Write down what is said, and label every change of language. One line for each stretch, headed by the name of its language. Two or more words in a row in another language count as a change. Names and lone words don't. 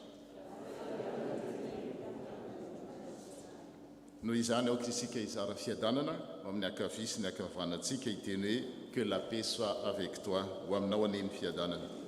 Malagasy: Noho izany aoka isika hizara fiadanana ho amin'ny ankavia sy ny ankavanantsika hiteny hoe
French: que la paix soit avec toi
Malagasy: ho aminao aneny fiadanana.